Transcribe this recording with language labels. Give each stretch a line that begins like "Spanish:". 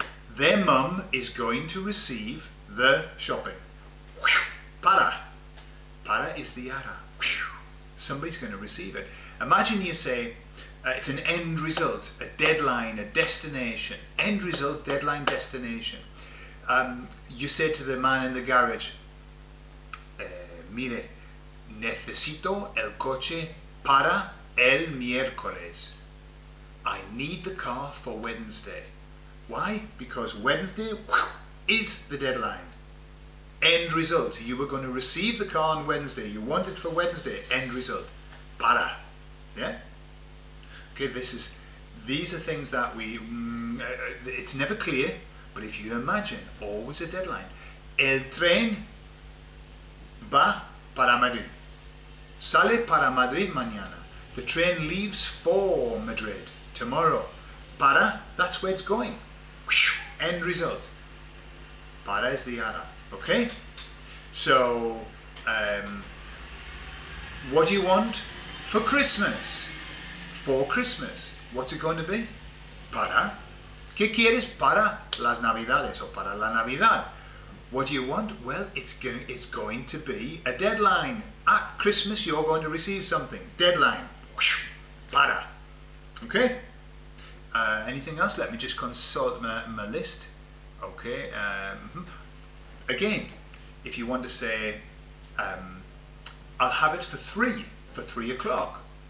English: Their mum is going to receive the shopping. Para. Para is the ara. Somebody's going to receive it. Imagine you say, it's an end result, a deadline, a destination. End result, deadline, destination. You say to the man in the garage,
Spanish: mire, necesito el coche para el miércoles.
English: I need the car for Wednesday. Why? Because Wednesday is the deadline. End result. You were going to receive the car on Wednesday. You want it for Wednesday. End result. Para. Yeah? Okay, these are things that it's never clear, but if you imagine, always a deadline.
Spanish: El tren va para Madrid. Sale para Madrid mañana.
English: The train leaves for Madrid tomorrow. Para, that's where it's going. End result. Para is the ara. Okay? So, what do you want for Christmas? For Christmas. What's it going to be? Para.
Spanish: ¿Qué quieres para las Navidades o para la Navidad?
English: What do you want? Well, it's going to be a deadline. At Christmas, you're going to receive something. Deadline. Para. Okay? Anything else? Let me just consult my list. Okay. Again, if you want to say, I'll have it for 3 o'clock.